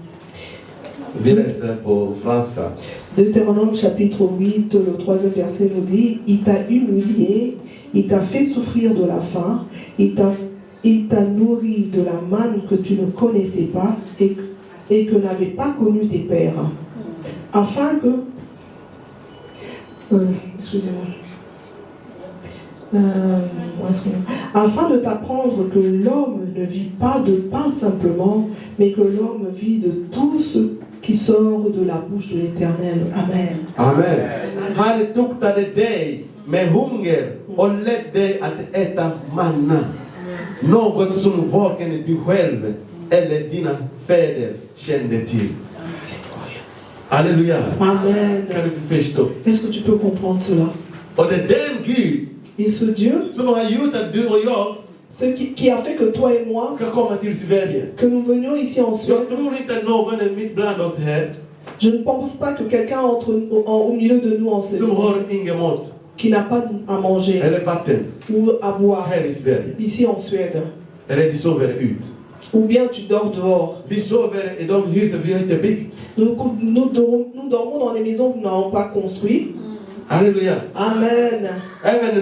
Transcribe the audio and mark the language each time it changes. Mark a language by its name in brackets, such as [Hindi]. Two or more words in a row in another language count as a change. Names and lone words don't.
[French] Deutéronome chapitre 8, le 3e verset nous dit: il t'a humilié, il t'a fait souffrir de la faim, il t'a nourri de la manne que tu ne connaissais pas et que n'avaient pas connu tes pères, afin que afin de t'apprendre que l'homme ne vit pas de pain simplement, mais que l'homme vit de tout ce qui sort de la bouche de l'Éternel. Amen. Amen. [Swedish] Med hunger och lett dig att äta manna. Något som varken du själv eller dina fäder kände till. [French] Alléluia. Amen. [Swedish] Kan du förstå? [French] Est-ce que tu peux comprendre cela? [Swedish] Och det är den Gud [French] et ce Dieu [Swedish] som har gjort att du och jag [French] ce qui a fait que toi et moi [Swedish] ska komma till Sverige. [French] Que nous venions ici en Suède. [Swedish] Jag tror inte någon är mitt bland oss här. [French] Je ne pense pas que quelqu'un entre au milieu de nous en [Swedish] som har ingen mat. [French] Qui n'a pas à manger ou à boire ici en Suède. Ou bien tu dors dehors. Nous dormons dans des maisons que nous n'avons pas construites. Alléluia.